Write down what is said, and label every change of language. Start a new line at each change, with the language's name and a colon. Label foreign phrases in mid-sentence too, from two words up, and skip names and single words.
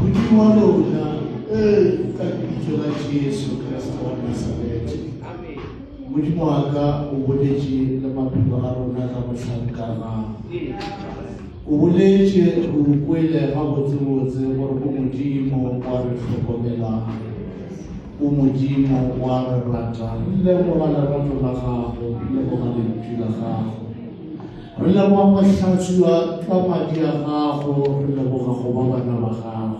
Tswana: Modimo wa rona Hey, ka lebitso la Jesu Kriste wa Nazarete. Modimo wa ka o boletse le maphelo a rona ka mohlankana. O boletse o kwele ga botsebotse gore o Modimo wa re tlhokomelang, o Modimo wa re ratang. Le boga lerato la gago, le boga lentswe la gago. Re leboga mohlatswa ka madi a gago, re leboga go ba bana ba gago.